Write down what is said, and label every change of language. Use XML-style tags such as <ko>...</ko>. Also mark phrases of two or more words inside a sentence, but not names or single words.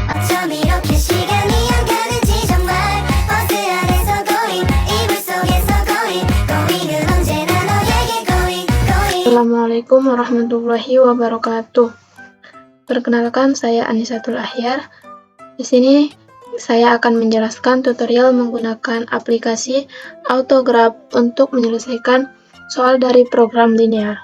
<ko>좀 이렇게 시간이 안 가는지 정말 버스 안에서 going 이불 속에서 going은 언제나 너에게 going.</ko> <ar>السلام عليكم ورحمة الله وبركاته.</ar> <id>Perkenalkan, saya Anisatul Ahyar. Di sini saya akan menjelaskan tutorial menggunakan aplikasi Autograph untuk menyelesaikan soal dari program linear.</id>